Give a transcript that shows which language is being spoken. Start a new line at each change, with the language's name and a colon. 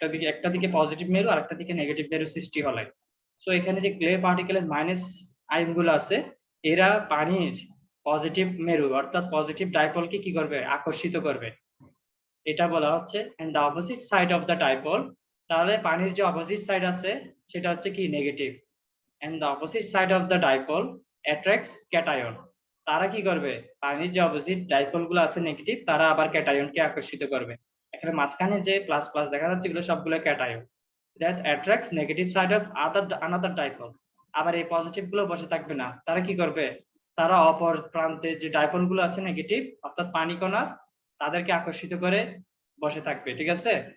Bangla: একটা দিকে পজিটিভ মেরু আর একটা দিকে নেগেটিভ মেরু সৃষ্টি হলে। তো এখানে যে ক্লে পার্টিকেলের মাইনাস আয়ন গুলো আছে, এরা পানির পজিটিভ মেরু অর্থাৎ পজিটিভ ডাইপোলকে কি করবে? আকর্ষিত করবে। এটা বলা হচ্ছে
English: And the opposite side of the dipole.
Bangla: তাহলে পানির যে অপোজিট সাইড আছে সেটা হচ্ছে কি? Negative.
English: and the opposite side of the dipole attracts cation.
Bangla: তারা কি করবে? পানির যে অপোজিট ডাইপোল গুলো আছে নেগেটিভ, তারা আবার ক্যাটায়নকে আকর্ষিত করবে। এখানে মাঝখানে যে প্লাস প্লাস দেখা যাচ্ছে এগুলো সবগুলো cation
English: that attracts negative side of another dipole.
Bangla: আবার এই পজিটিভ গুলো বসে থাকবে না, তারা কি করবে? তারা অপর প্রান্তে যে ডাইপোল গুলো আছে নেগেটিভ অর্থাৎ পানি কণা, তাদেরকে আকর্ষিত করে বসে থাকবে, ঠিক আছে?